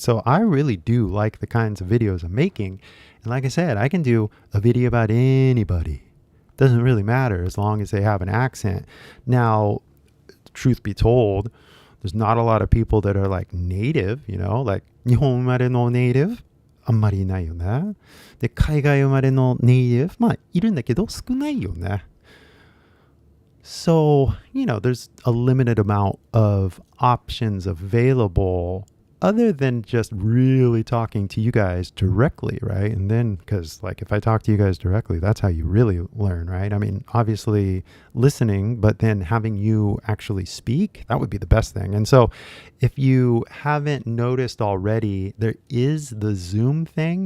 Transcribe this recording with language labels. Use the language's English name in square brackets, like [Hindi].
[English] So I really do like the kinds of videos I'm making. And like I said, I can do a video about anybody. Doesn't really matter as long as they have an accent. Now, truth be told, there's not a lot of people that are like native, you know, like [Japanese] 日本生まれの [English] native. [Japanese] あんまりいないよね。で、海外生まれのネイティブ、まあ、いるんだけど少ないよね。 [English] So, there's a limited amount of options available other than just really talking to you guys directly, right? And then, because if I talk to you guys directly, that's how you really learn, right? I mean, obviously listening, but then having you actually speak, that would be the best thing. And so if you haven't noticed already, there is the Zoom thing.